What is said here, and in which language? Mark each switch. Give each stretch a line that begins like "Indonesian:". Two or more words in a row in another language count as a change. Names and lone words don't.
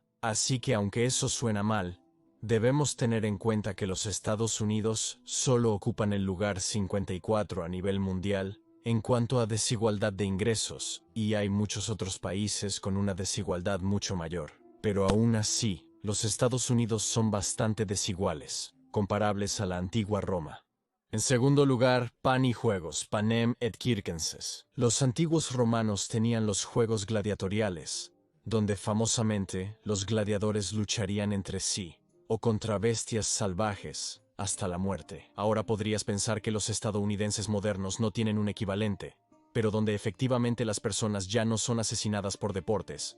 Spanish: Así que aunque eso suena mal, debemos tener en cuenta que los Estados Unidos solo ocupan el lugar 54 a nivel mundial en cuanto a desigualdad de ingresos, y hay muchos otros países con una desigualdad mucho mayor. Pero aún así, los Estados Unidos son bastante desiguales, comparables a la antigua Roma. En segundo lugar, pan y juegos,
Latin: panem et circenses.
Spanish: Los antiguos romanos tenían los juegos gladiatoriales, donde famosamente los gladiadores lucharían entre sí, o contra bestias salvajes, hasta la muerte. Ahora podrías pensar que los estadounidenses modernos no tienen un equivalente, pero donde efectivamente las personas ya no son asesinadas por deportes.